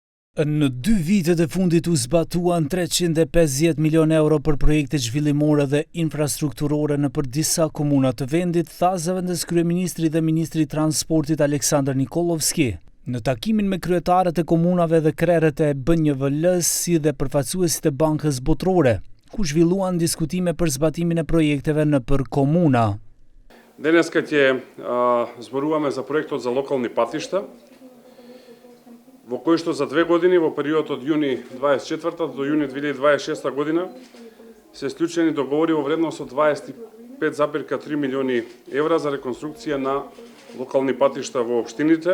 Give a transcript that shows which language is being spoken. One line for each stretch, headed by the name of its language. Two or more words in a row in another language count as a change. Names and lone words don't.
Albanian: Në 2 vitet e fundit u zbatuan 350 milion euro për projekte zhvillimore dhe infrastrukturore në për disa komuna të vendit, tha zëvendës kryeministri dhe ministri i transportit Aleksandar Nikolovski. Në takimin me kryetarët e komunave dhe krerët e BNVL-s si dhe përfaqësuesit e Bankës Botërore, ku zhvilluan diskutime për zbatimin e projekteve në për komuna.
Macedonian: Денеска ќе зборуваме за проектот за локални патишта, во кој што за 2 години, во период од јуни 24 до јуни 2026 година, се склучени договори во вредност од 25,3 милиони евра за реконструкција на локални патишта во општините.